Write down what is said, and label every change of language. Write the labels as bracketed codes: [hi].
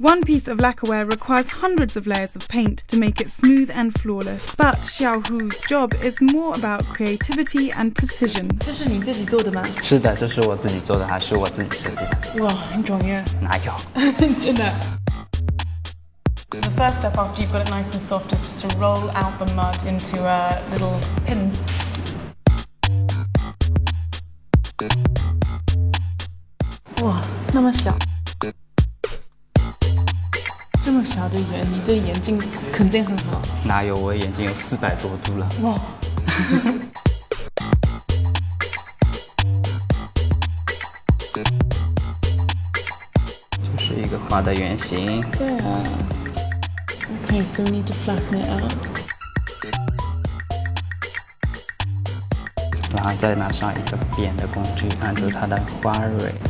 [en] One piece of lacquerware requires hundreds of layers of paint to make it smooth and flawless. But Xiaohu's job is more about creativity and precision. [zh] 这是你自己做的吗？是的，这是我自己做的，还是我自己设计的。哇，很专业。哪有？真的。 [en] The first step after you've got it nice and soft is just to roll out the mud into little pins. [zh] 哇，那么小，这么小的圆，你这眼睛肯定很好。哪有？我眼睛有400多度了。哇！这是一个画的圆形。对啊。 [en] Okay, so we need to flatten it out. [zh] 然后再拿上一个扁的工具，按住它的花蕊。